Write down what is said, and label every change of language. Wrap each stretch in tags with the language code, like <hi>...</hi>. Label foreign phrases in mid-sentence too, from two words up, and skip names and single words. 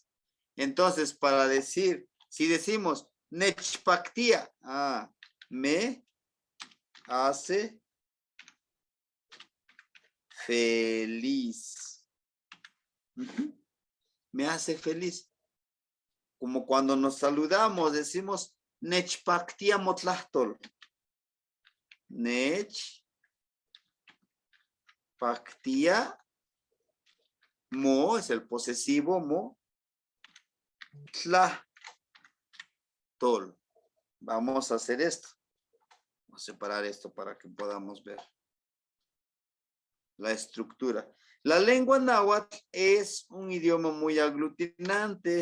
<es>Entonces, para decir, si decimos nechpaktia, me hace feliz. Me hace feliz. Como cuando nos saludamos, decimos</es> <nah>nechpaktia motlahtol.</nah> <es>Nechpaktia. Mo es el posesivo, mo. Tlahtol. Vamos a hacer esto. Vamos a separar esto para que podamos ver la estructura. La lengua náhuatl es un idioma muy aglutinante.</es>